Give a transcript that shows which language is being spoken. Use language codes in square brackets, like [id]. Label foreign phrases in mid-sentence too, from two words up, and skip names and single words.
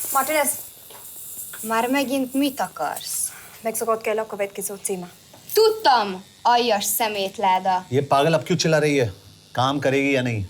[hu] Happiness. Már megint mit akarsz? Mexikót kell a következő címe. Tudtam, aljas szemétláda. [hi] ये पागल अब क्यों चिल्ला रही है? काम करेगी या नहीं?